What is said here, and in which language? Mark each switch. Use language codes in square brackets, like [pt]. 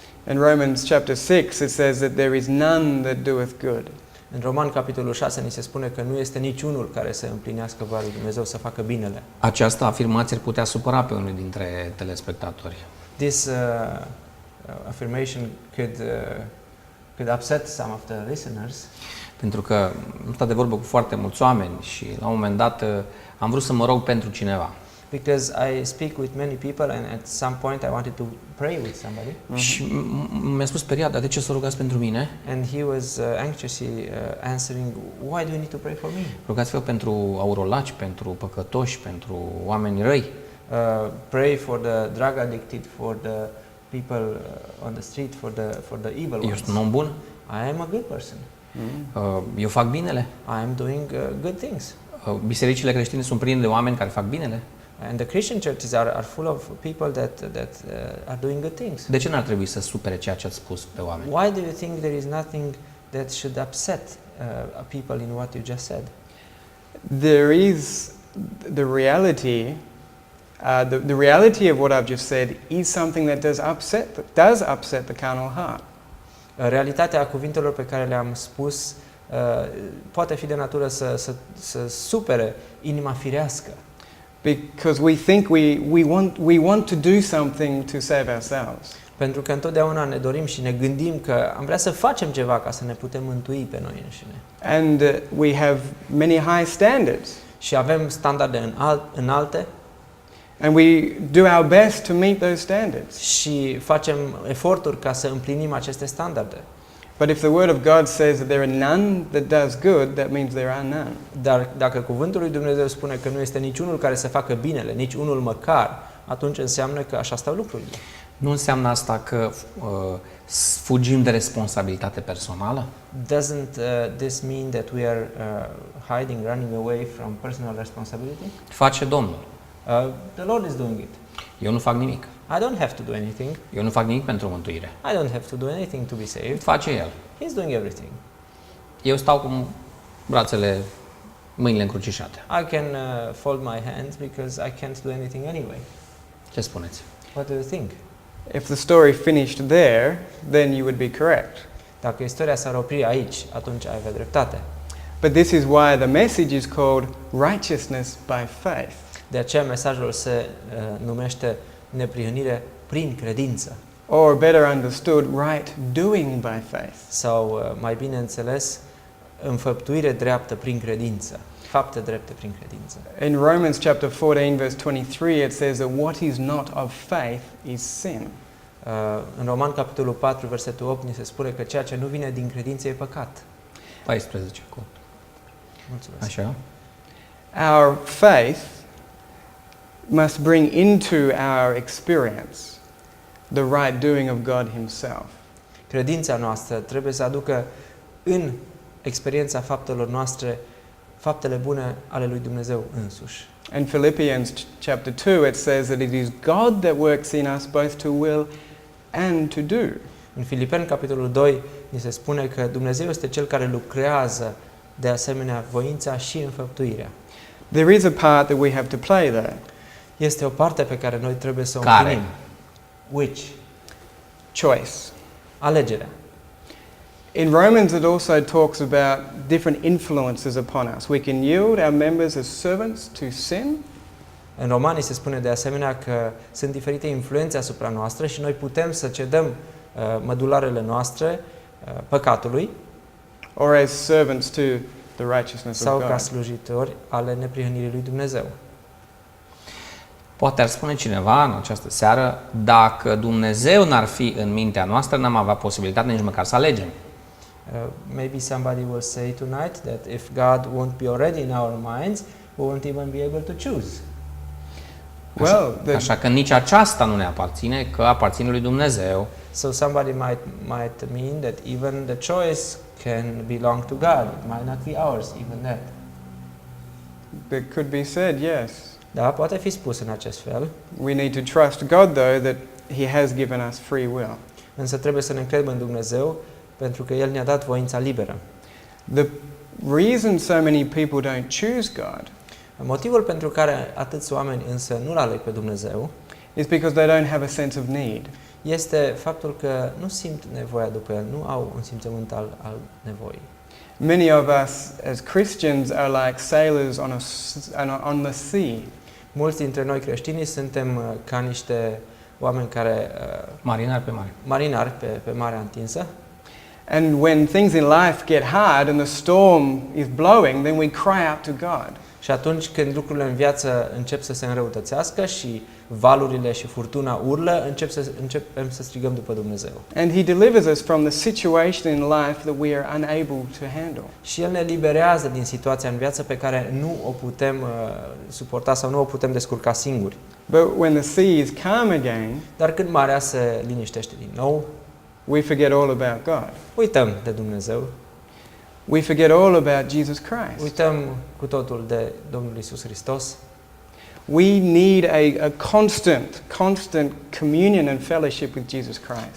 [en] In Romans chapter 6 it says that there is none that doeth good. [ro] În Roman, capitolul 6, ni se spune că nu este niciunul care să împlinească voia lui Dumnezeu, să facă binele. Această afirmație ar putea supăra pe unul dintre telespectatori. [en] This affirmation could upset some of the listeners. [ro] Pentru că am stat de vorbă cu foarte mulți oameni și la un moment dat am vrut să mă rog pentru cineva. [en] Because I speak with many people and at some point I wanted to pray with somebody. [ro] Și mi-a spus speriat, dar de ce să rugați pentru mine? [en] And he was anxiously answering, why do you need to pray for me? [ro] Rugați-vă pentru aurolaci, pentru păcătoși, pentru oameni răi. [en] Pray for the drug addicted, for the people on the street, for the evil [ro] Eu [en] ones. [ro] sunt un om bun, [en] I am a good person. [ro] eu fac binele. [en] I am doing good things. [ro] Bisericile creștine sunt pline de oameni care fac binele. [en] And the Christian churches are full of people that are doing good things. [ro] De ce n-ar trebui să supere ceea ce ați spus pe oameni? [en] Why do you think there is nothing that should upset people in what you just said? There is the reality, the reality of what I've just said is something that does upset the carnal heart. [ro] Realitatea cuvintelor pe care le-am spus poate fi de natură să supere inima firească. [en] Because we think we want to do something to save ourselves. [ro] Pentru că întotdeauna ne dorim și ne gândim că am vrea să facem ceva ca să ne putem mântui pe noi înșine. [en] And we have many high standards. [ro] Și avem standarde înalte [en] And we do our best to meet those standards. [ro] și facem eforturi ca să împlinim aceste standarde. [en] But if the Word of God says that there are none that does good, that means there are none. [ro] Dar dacă cuvântul lui Dumnezeu spune că nu este niciunul care să facă binele, nici unul măcar, atunci înseamnă că așa stau lucrurile. Nu înseamnă asta că fugim de responsabilitate personală? [en] Doesn't this mean that we are running away from personal responsibility? [ro] Face Domnul. [en] The Lord is doing it. [ro] Eu nu fac nimic. [en] I don't have to do anything. [ro] Eu nu fac nimic pentru mântuire. [en] I don't have to do anything to be saved. [ro] Face El. [en] He's doing everything. [ro] Eu stau cu mâinile încrucișate. [en] I can fold my hands because I can't do anything anyway. [ro] Ce spuneți? [en] What do you think? If the story finished there, then you would be correct. [ro] Dacă istoria s-ar opri aici, atunci ai avea dreptate. [en] But this is why the message is called righteousness by faith. [ro] De aceea mesajul se numește neprihănire prin credință. [en] Or better understood, right doing by faith. [ro] Sau mai bine înțeles, înfăptuire dreaptă prin credință. Fapte drepte prin credință. [en] In Romans chapter 14 verse 23 it says that what is not of faith is sin. [ro] În Roman capitolul 4 versetul 8 ni se spune că ceea ce nu vine din credință e păcat. 14 cu. Mulțumesc. Așa? [en] Our faith must bring into our experience the right doing of God himself. [ro] Credința noastră trebuie să aducă în experiența faptelor noastre faptele bune ale lui Dumnezeu însuși. [en] In Philippians chapter 2 it says that it is God that works in us both to will and to do. [ro] În Filipeni capitolul 2 ni se spune că Dumnezeu este cel care lucrează de asemenea voința și înfăptuirea. [en] There is a part that we have to play there. [ro] Este o parte pe care noi trebuie să o Care? împlinim. [en] Which? Choice. [ro] Alegerea. [en] In Romans it also talks about different influences upon us. We can yield our members as servants to sin. [ro] În Romani se spune de asemenea că sunt diferite influențe asupra noastră și noi putem să cedăm mădularele noastre păcatului [en] Or as servants to the righteousness [ro] sau [en] of [ro] ca [en] God. [ro] slujitori ale neprihănirii lui Dumnezeu. Poate ar spune cineva în această seară, dacă Dumnezeu n-ar fi în mintea noastră, n-am avea posibilitate nici măcar să alegem. [en] Maybe somebody will say tonight that if God won't be already in our minds, we won't even be able to choose. Well, [ro] Așa că nici aceasta nu ne aparține, că aparține lui Dumnezeu. [en] So somebody might mean that even the choice can belong to God. It might not be ours, even that. that could be said, yes. [ro] Da, poate fi spus în acest fel, [en] We need to trust God though that he has given us free will. [ro] însă trebuie să ne încredem în Dumnezeu pentru că El ne-a dat voința liberă. [en] The reason so many people don't choose God [ro] Motivul pentru care atâți oameni însă nu-L aleg pe Dumnezeu [en] is because they don't have a sense of need. [ro] este faptul că nu simt nevoia după El, nu au un simțământ al nevoii. [en] Many of us as Christians are like sailors on the sea. [ro] Mulți dintre noi creștinii suntem ca niște oameni care Marinari pe mare. marinari pe marea întinsă. [en] And when things in life get hard and the storm is blowing, then we cry out to God. [ro] Și atunci când lucrurile în viață încep să se înrăutățească și valurile și furtuna urlă, începem să strigăm după Dumnezeu. [en] And he delivers us from the situation in life that we are unable to handle. [ro] Și El ne liberează din situația în viață pe care nu o putem suporta sau nu o putem descurca singuri. [en] But when the sea is calm again, [ro] Dar când marea se liniștește din nou, [en] we forget all about God. [ro] uităm de Dumnezeu, [en] We forget all about Jesus Christ. [ro] uităm cu totul de Domnul Iisus Hristos. [en] We need a constant communion and fellowship with Jesus Christ.